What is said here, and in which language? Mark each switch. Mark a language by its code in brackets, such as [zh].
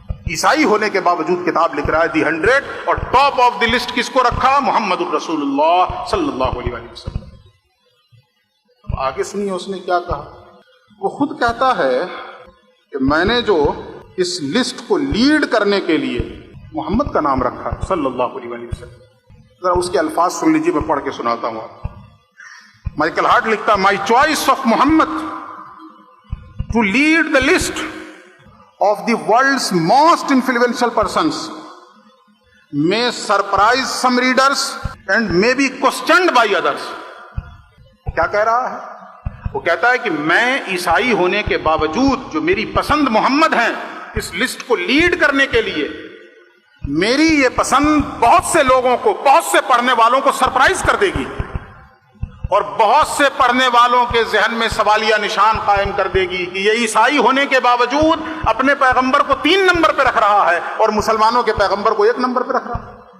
[ur] عیسائی ہونے کے باوجود کتاب لکھ رہا ہے دی 100، اور ٹاپ آف دی لسٹ کس کو رکھا؟ محمد الرسول اللہ صلی اللہ علیہ وآلہ وسلم. اب آگے سنیے اس نے کیا کہا. وہ خود کہتا ہے کہ میں نے جو اس لسٹ کو لیڈ کرنے کے لیے محمد کا نام رکھا صلی اللہ علیہ وآلہ وسلم. ذرا اس کے الفاظ سن لیجیے، میں پڑھ کے سناتا ہوں آپ. [en] Michael Hart [ur] لکھتا [en] My choice of Muhammad to lead the list of the world's most influential persons may surprise some readers and may be questioned by others. [ur] کیا کہہ رہا ہے؟ وہ کہتا ہے کہ میں عیسائی ہونے کے باوجود جو میری پسند محمد ہیں، اس لسٹ کو لیڈ کرنے کے لیے میری یہ پسند بہت سے لوگوں کو، بہت سے پڑھنے والوں کو سرپرائز کر دے گی، اور بہت سے پڑھنے والوں کے ذہن میں سوالیہ نشان قائم کر دے گی کہ یہ عیسائی ہونے کے باوجود اپنے پیغمبر کو 3 نمبر پہ رکھ رہا ہے اور مسلمانوں کے پیغمبر کو 1 نمبر پہ رکھ رہا ہے.